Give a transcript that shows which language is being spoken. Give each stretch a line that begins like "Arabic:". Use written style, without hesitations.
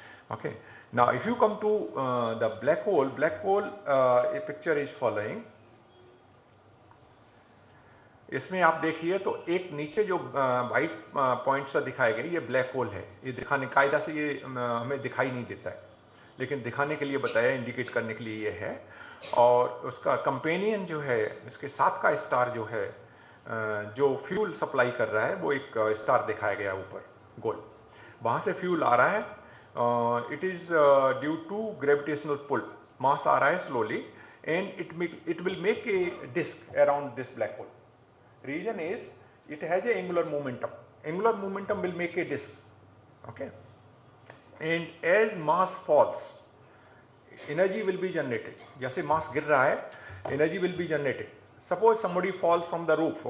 English: Okay, now if you come to the black hole, a picture is following.
Hindi: इसमें आप देखिए तो एक नीचे जो वाइट पॉइंट सा दिखाया गया ये ब्लैक होल है. ये दिखाने कायदा से ये हमें दिखाई नहीं देता है, लेकिन दिखाने के लिए बताया, इंडिकेट करने के लिए ये है. और उसका कंपेनियन जो है, इसके साथ का स्टार जो है जो फ्यूल सप्लाई कर रहा है, वो एक स्टार दिखाया गया ऊपर गोल. वहाँ से फ्यूल आ रहा है.
English: It is due to gravitational pull.
Hindi: मास आ रहा है
English: Slowly and it will make a disk around this black hole. Reason is it has a angular momentum. Angular momentum will make a disk. Okay, and as mass falls, energy will be generated.
Hindi: जैसे mass गिर रहा है,
English: energy will be generated. Suppose somebody falls from the roof.